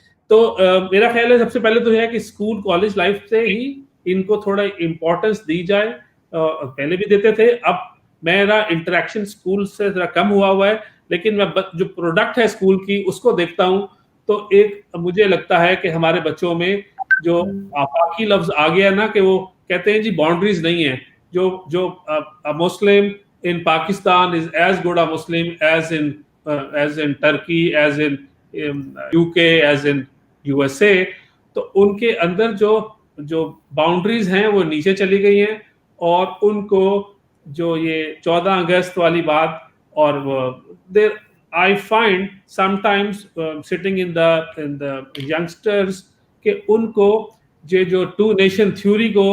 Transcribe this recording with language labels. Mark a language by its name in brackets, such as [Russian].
[Urdu] تو میرا خیال ہے سب سے پہلے تو یہ ہے کہ اسکول کالج لائف سے ہی ان کو تھوڑا امپورٹنس دی جائے. پہلے بھی دیتے تھے، اب میرا انٹریکشن اسکول سے ذرا کم ہوا ہے، لیکن میں جو پروڈکٹ ہے اسکول کی اس کو دیکھتا ہوں تو ایک مجھے لگتا ہے کہ ہمارے بچوں میں جو آفاقی لفظ آ گیا نا کہ وہ کہتے ہیں جی باؤنڈریز نہیں ہیں. [English] جو مسلم in Pakistan is as good a Muslim as in Turkey, as in UK, as in USA. [Urdu] تو ان کے اندر جو باؤنڈریز ہیں وہ نیچے چلی گئی ہیں, اور ان کو جو یہ 14 اگست والی بات, اور [English] I find sometimes sitting in the youngsters [Urdu] کہ ان کو جو ٹو نیشن تھیوری